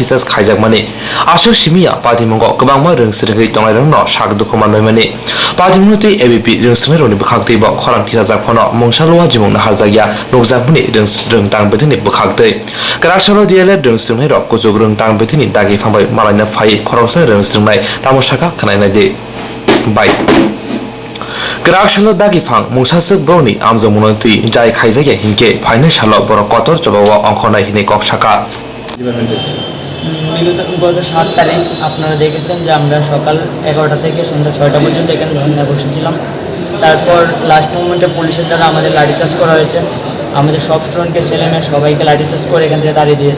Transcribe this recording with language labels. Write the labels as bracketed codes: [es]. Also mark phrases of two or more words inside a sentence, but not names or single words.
[trp] charge khaijakmani asuk simia patimongo kwbangma rungsringai tongnai rokno sakdukhman maimani patimonoti ABP rungsringai rokni bukhakteibo khorang thijak phono mongsalwa jimong harjaya nokjamuni rengtang bethini bukhaktei kraksalo DLED rungsringai rok kujug rengtang bethini dagi phangbai malanya phai khorongsa rungsringnai tamosaka khanainai de bai Kraksalo dagi phang mungsasuk broni amjomunoti jai khaijaya hinke phainai salo borok kotor jobawa অংখনাই হিনে কক্সাকা [bn] গত 7 তারিখ আপনারা দেখেছেন যে আমরা সকাল 11টা থেকে সন্ধ্যা 6টা পর্যন্ত এখানে ধর্নায় বসেছিলাম। তারপর [en] last moment [bn] পুলিশের দ্বারা আমাদের লাঠিচার্জ করা হয়েছে। আমাদের সব স্টুডেন্টকে ছেলেমেয়ে সবাইকে লাঠিচার্জ করে এখান থেকে তাড়িয়ে দিয়েছে।